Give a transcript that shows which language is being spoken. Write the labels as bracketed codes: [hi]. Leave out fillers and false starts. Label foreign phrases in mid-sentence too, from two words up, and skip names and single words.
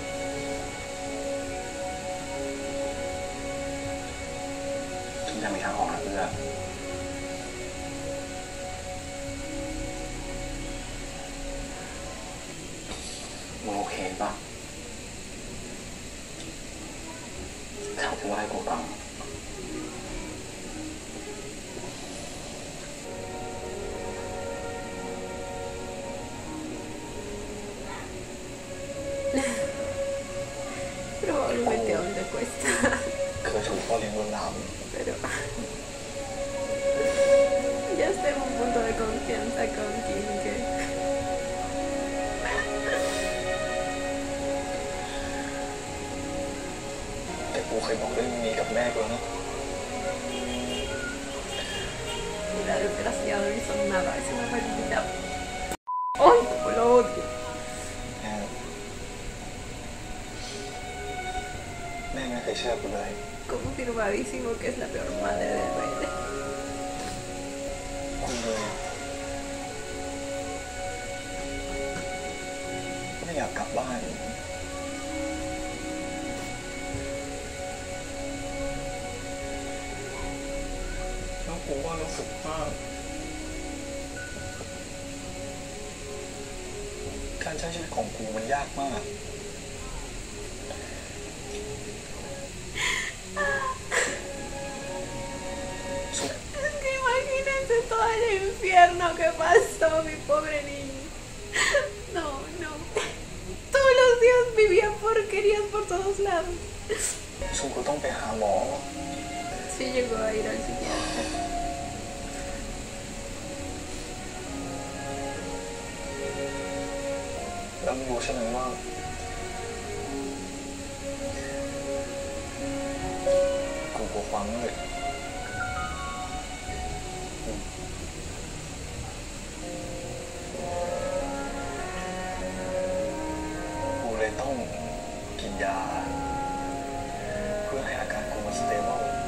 [th] ทุกอย่างมีทางออกนะเพื่อมึงโอเคป่ะถ้าจะว่าให้กูฟัง [es] Probablemente aún le cuesta. [th] เคยถูกพ่อเลี้ยงลวนลาม [es] Pero ya está en un punto de confianza con Kim que [th] แต่กูเคยบอกเรื่องนี้กับแม่กูแล้วนะ [es] mira, desgraciado no hizo nada, es una maldita. ¡Ay, cómo lo odio! [th] แม่ไม่เคยเชื่อกูเลย [es] Confirmadísimo que es la peor madre del baile. [th] กูเลยไม่อยากกลับบ้านแล้วกูก็รู้สึกว่าการใช้ชีวิตของกูมันยากมาก [es] Es que imagínense todo el infierno que pasó mi pobre niño. No, no. Todos los días vivía porquerías por todos lados. [th] ซึ่งกูต้องไปหาหมอ [es] Sí llegó a ir al psiquiatra. [th] แล้วมึงรู้ใช่ไหมว่ากูกลัวความมืดกูเลยต้องกินยาเพื่อให้อาการกูมันสเตเบิล